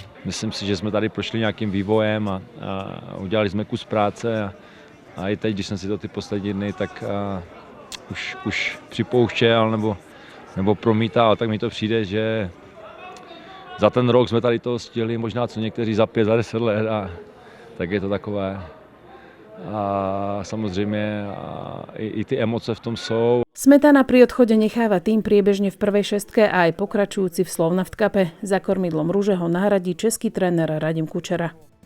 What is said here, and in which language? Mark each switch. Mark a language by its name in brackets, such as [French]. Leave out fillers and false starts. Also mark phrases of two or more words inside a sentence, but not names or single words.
[Czech] Myslím si, že jsme tady prošli nějakým vývojem a udělali jsme kus práce a i teď, když jsem si to ty poslední dny, tak už připouštěl nebo promítal, tak mi to přijde, že za ten rok jsme tady toho stihli možná co někteří za 5, za 10 let a tak je to takové. A samozřejmě i ty emoce v tom jsou. [Slovak] Smetana pri odchode necháva tým priebežne v prvej šestke a aj pokračujúci v Slovnaft Cupe. Za kormidlom Ruže ho nahradí český tréner Radim Kučera.